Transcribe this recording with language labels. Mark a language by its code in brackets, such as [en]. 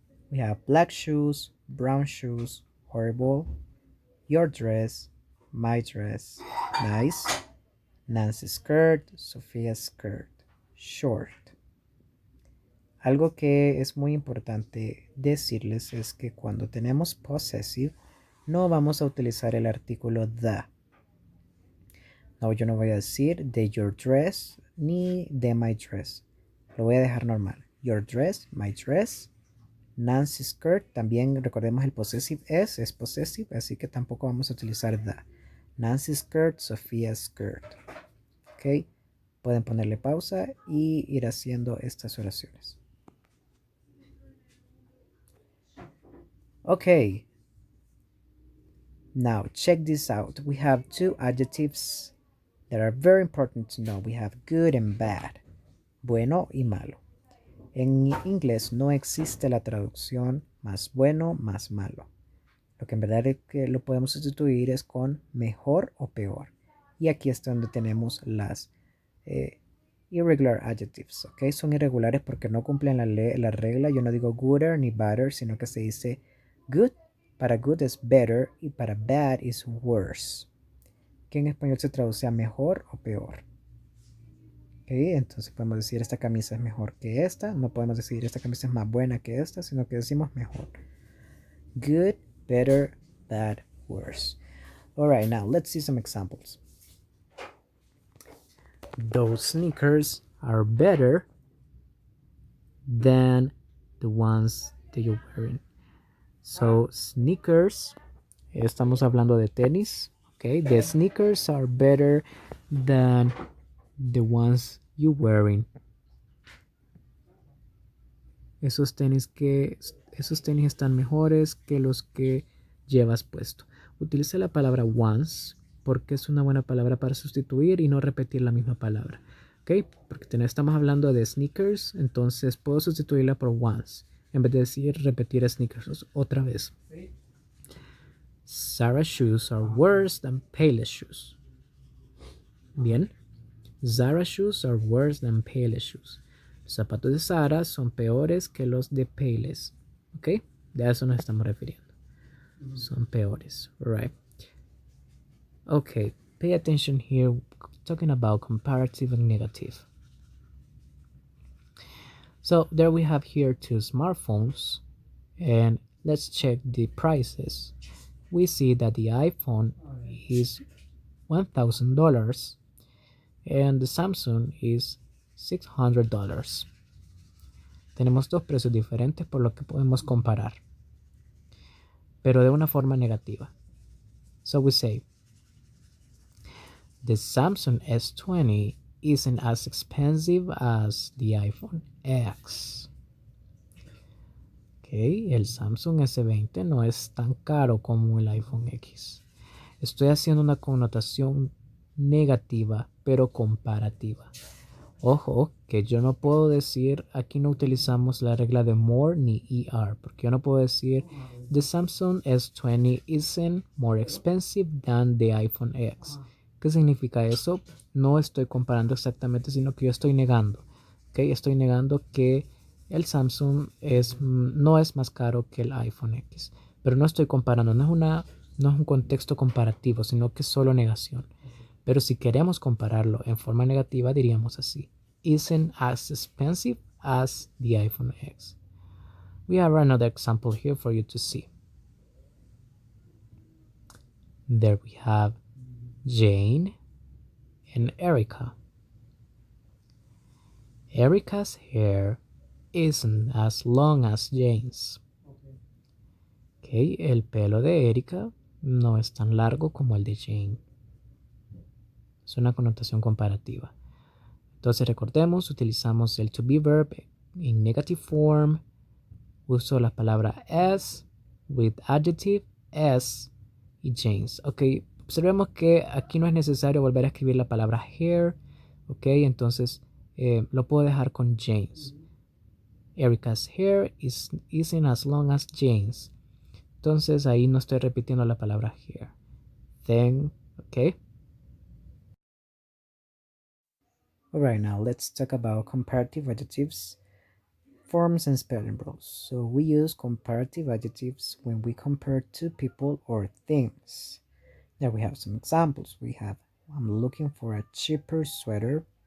[en] We have black shoes, brown shoes, horrible, your dress, my dress, nice, Nancy's skirt, Sophia's skirt, short. [es] Algo que es muy importante decirles es que cuando tenemos possessive no vamos a utilizar el artículo the. No, yo no voy a decir de [en] your dress [es] ni de [en] my dress. [es] Lo voy a dejar normal. [en] Your dress, my dress, Nancy's skirt. [es] También recordemos el possessive es possessive, así que tampoco vamos a utilizar the. [en] Nancy's skirt, Sophia's skirt. ¿Ok? [es] Pueden ponerle pausa y ir haciendo estas oraciones. [en] Okay. Now check this out. We have two adjectives that are very important to know. We have good and bad. [es] Bueno y malo. En inglés no existe la traducción más bueno más malo. Lo que en verdad es que lo podemos sustituir es con mejor o peor. Y aquí está donde tenemos las irregular adjectives. ¿Ok? Son irregulares porque no cumplen la regla. Yo no digo gooder ni better, sino que se dice good. Para good es better y para bad es worse. Que en español se traduce a mejor o peor. ¿Okay? Entonces podemos decir esta camisa es mejor que esta. No podemos decir esta camisa es más buena que esta, sino que decimos mejor. [en] Good, better, bad, worse. All right, now let's see some examples. Those sneakers are better than the ones that you're wearing. So sneakers, [es] estamos hablando de tenis. [en] Okay, the sneakers are better than the ones you're wearing. [es] Esos tenis están mejores que los que llevas puesto. Utiliza la palabra once porque es una buena palabra para sustituir y no repetir la misma palabra. ¿Ok? Porque estamos hablando de sneakers, entonces puedo sustituirla por once en vez de decir repetir sneakers otra vez. [en] Sarah's shoes are worse than Payless shoes. Bien. Zara's shoes are worse than Payless shoes. [es] Los zapatos de Zara son peores que los de Payless. ¿Ok? De eso nos estamos refiriendo. Son peores. [en] Right. Okay. Pay attention here. Talking about comparative and negative. So there we have here two smartphones. And let's check the prices. We see that the iPhone is $1,000 and the Samsung is $600. [es] Tenemos dos precios diferentes por lo que podemos comparar, pero de una forma negativa. [en] So we say, the Samsung S20 isn't as expensive as the iPhone X. [es] Okay, el Samsung S20 no es tan caro como el iPhone X. Estoy haciendo una connotación negativa, pero comparativa. Ojo, que yo no puedo decir, aquí no utilizamos la regla de more ni ER, porque yo no puedo decir, [en] the Samsung S20 isn't more expensive than the iPhone X. [es] ¿Qué significa eso? No estoy comparando exactamente, sino que yo estoy negando. ¿Okay? Estoy negando que el Samsung no es más caro que el iPhone X. Pero no estoy comparando, no es un contexto comparativo, sino que es solo negación. Pero si queremos compararlo en forma negativa, diríamos así. [en] Isn't as expensive as the iPhone X. We have another example here for you to see. There we have Jane and Erica. Erica's hair isn't as long as Jane's. [es] Okay, el pelo de Erica no es tan largo como el de Jane. Es una connotación comparativa. Entonces recordemos, utilizamos el to be verb en negative form. Uso la palabra as with adjective as y Jane's. Ok, observemos que aquí no es necesario volver a escribir la palabra hair. Ok, entonces lo puedo dejar con Jane's. Erica's hair isn't as long as Jane's. Entonces ahí no estoy repitiendo la palabra hair. [en] Then, ok. Alright, now let's talk about comparative adjectives. Forms and spelling rules. So we use comparative adjectives when we compare two people or things. There we have some examples. We have I'm looking for a cheaper sweater.